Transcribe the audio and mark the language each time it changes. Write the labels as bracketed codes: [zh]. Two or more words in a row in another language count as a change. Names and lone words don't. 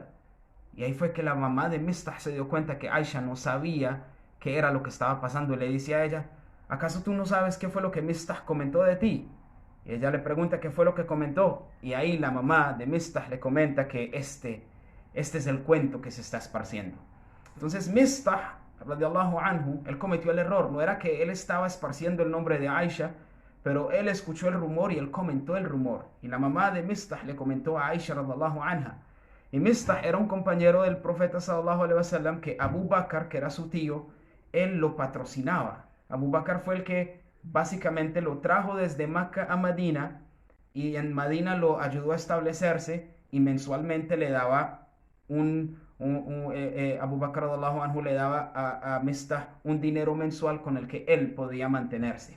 [es] Y ahí fue que la mamá de Mistah se dio cuenta que Aisha no sabía qué era lo que estaba pasando. Y le dice a ella, ¿acaso tú no sabes qué fue lo que Mistah comentó de ti? Y ella le pregunta qué fue lo que comentó. Y ahí la mamá de Mistah le comenta que este es el cuento que se está esparciendo. Entonces Mistah, [ar] رضي الله عنه, [es] él cometió el error. No era que él estaba esparciendo el nombre de Aisha, pero él escuchó el rumor y él comentó el rumor. Y la mamá de Mistah le comentó a Aisha [ar] رضي الله عنها. [es] Y Mistah era un compañero del profeta [ar] صلى الله عليه وسلم [es] que Abu Bakr, que era su tío, él lo patrocinaba. Abu Bakr fue el que básicamente lo trajo desde Meca a Medina, y en Medina lo ayudó a establecerse, y mensualmente le daba Abu Bakr [ar] رضي الله عنه [es] le daba a Mistah un dinero mensual con el que él podía mantenerse.